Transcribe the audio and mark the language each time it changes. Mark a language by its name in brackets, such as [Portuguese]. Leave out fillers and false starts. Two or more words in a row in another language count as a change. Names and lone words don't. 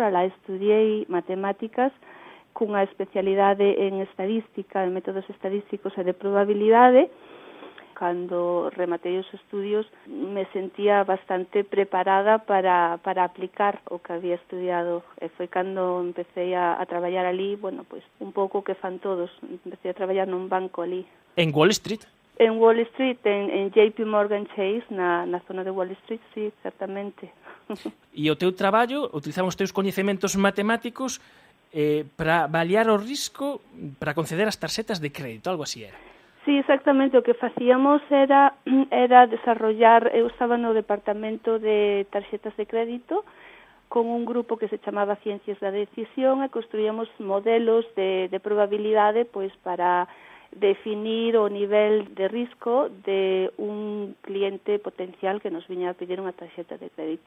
[Galician] Alá estudiei matemáticas cunha especialidade en estadística, en métodos estadísticos e de probabilidade. Cando rematei os estudios me sentía bastante preparada para aplicar o que había estudiado. E foi cando empecé a traballar ali, bueno, pois un pouco que fan todos. Empecé a traballar nun banco ali. En Wall Street? En Wall Street, en JP Morgan Chase, na zona de Wall Street, sí, certamente. E o teu traballo, utilizamos os teus coñecementos matemáticos para avaliar o risco para conceder as tarxetas de crédito, algo así era. Sí, exactamente, o que facíamos era desarrollar, eu estaba no departamento de tarxetas de crédito con un grupo que se chamaba Ciencias da Decisión e construíamos modelos de probabilidade pois para definir o nivel de risco de un cliente potencial que nos viña a pedir unha tarxeta de crédito.